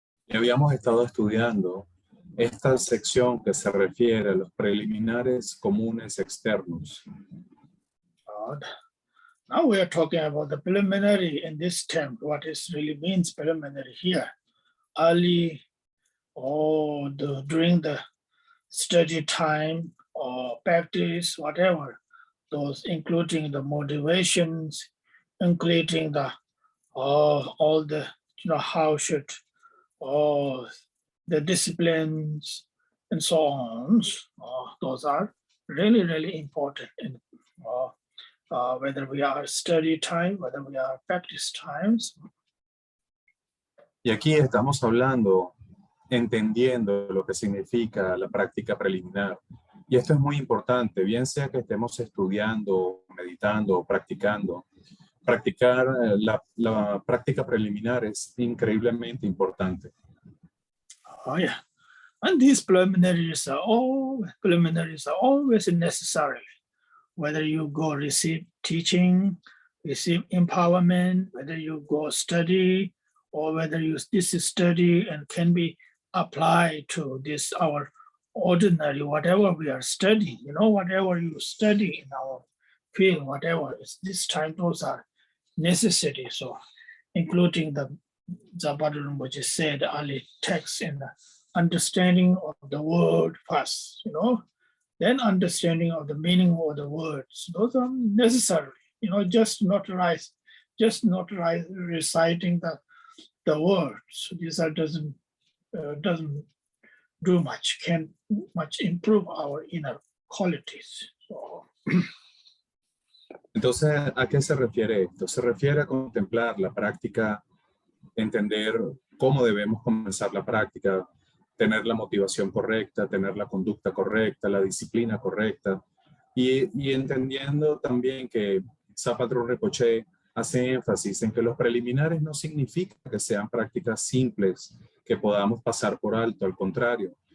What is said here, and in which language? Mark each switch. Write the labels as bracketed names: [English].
[Spanish] Y habíamos estado estudiando esta sección que se refiere a los preliminares comunes externos. [English] Now we are talking about the preliminary in this term, what is really means preliminary here. Early or during the study time or practice, whatever, those including the motivations, including the all the how should the disciplines and so on. Those are really, really important in whether we are study time, whether we are practice times. [Spanish] Y aquí estamos hablando, entendiendo lo que significa la práctica preliminar. Y esto es muy importante, bien sea que estemos estudiando, meditando o practicando. Practicar la práctica preliminar es increíblemente importante. [English] Oh yeah. And these preliminaries are always necessary. Whether you go receive teaching, receive empowerment, whether you go study, or whether this is study and can be applied to this our ordinary, whatever we are studying, whatever you study in our field, whatever is this time, those are necessary. So including the Patrul Rimpoche said early text in the understanding of the word first, then understanding of the meaning of the words. Those are necessary, just not reciting the words. This doesn't do much, can't much improve our inner qualities. So, [Spanish] entonces, ¿a qué se refiere esto? Se refiere a contemplar la práctica, entender cómo debemos comenzar la práctica, tener la motivación correcta, tener la conducta correcta, la disciplina correcta, y entendiendo también que Patrul Rimpoche hace énfasis en que los preliminares no significa que sean prácticas simples que podamos pasar por alto, al contrario.